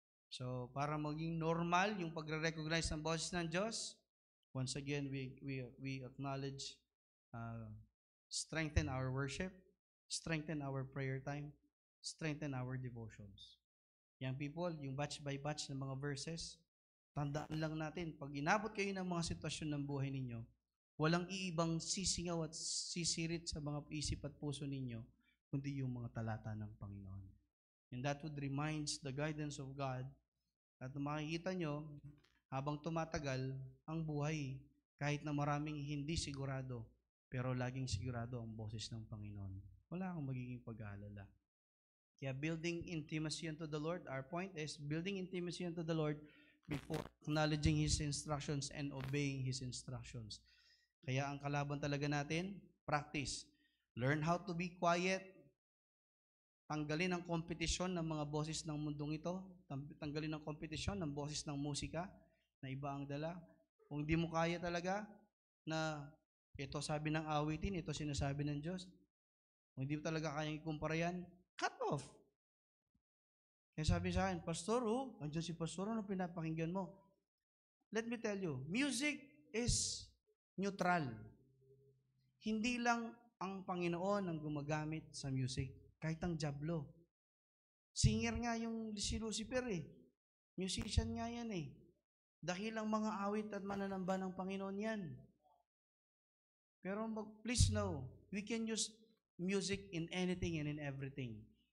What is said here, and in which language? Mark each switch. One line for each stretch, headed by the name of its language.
English: So,
Filipino: para maging normal yung pagre-recognize ng boses ng Diyos,
English: once again, we acknowledge, strengthen our worship, strengthen our prayer time, strengthen our devotions. Young people,
Filipino: yung batch by batch ng mga verses, tandaan lang natin, pag inabot kayo ng mga sitwasyon ng buhay ninyo, walang iibang sisingaw at sisirit sa mga isip at puso ninyo, kundi yung mga talata ng Panginoon.
English: And that would reminds the guidance of God.
Filipino: At makikita nyo, habang tumatagal ang buhay, kahit na maraming hindi sigurado, pero laging sigurado ang boses ng Panginoon. Wala kang magiging pag-aalala. Kaya
English: building intimacy unto the Lord, our point is building intimacy unto the Lord before acknowledging His instructions and obeying His instructions.
Filipino: Kaya ang kalaban talaga natin,
English: practice. Learn how to be quiet.
Filipino: Tanggalin ang kompetisyon ng mga boses ng mundong ito. Tanggalin ang kompetisyon ng boses ng musika na iba ang dala. Kung di mo kaya talaga na ito sabi ng awitin, ito sinasabi ng Diyos, kung hindi mo talaga kayang ikumpara yan, cut off. Kaya sabi sa akin, Pastor, andyan si Pastor, ano pinapakinggan mo?
English: Let me tell you, music is neutral.
Filipino: Hindi lang ang Panginoon ang gumagamit sa music. Kahit ang Diablo. Singer nga yung si Lucifer Musician nga yan Dakilang mga awit at mananamba ng Panginoon yan. Pero
English: please know, we can use music in anything and in everything.